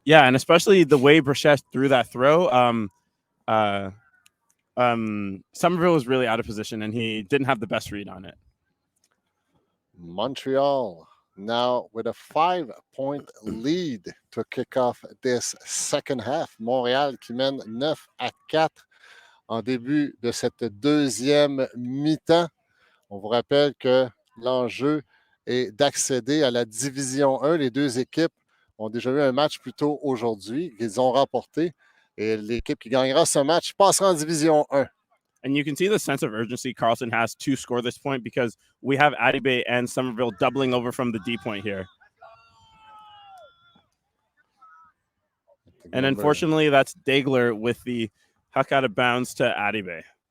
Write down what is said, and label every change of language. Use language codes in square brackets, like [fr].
[en] Yeah, and especially the way Brichet threw that throw. Somerville was really out of position, and he didn't have the best read on it. Montreal now with a 5-point lead to kick off this second half. [fr] Montréal qui mène 9-4 en début de cette deuxième mi-temps. On vous rappelle que l'enjeu est d'accéder à la Division 1. Les deux équipes ont déjà eu un match plus tôt aujourd'hui qu'ils ont remporté. Et l'équipe qui gagnera ce match passera en Division 1. [en] And you can see the sense of urgency Carleton has to score this point because we have Adibé and Somerville doubling over from the D point here. And unfortunately, that's Dagler with the huck out of bounds to Adibé.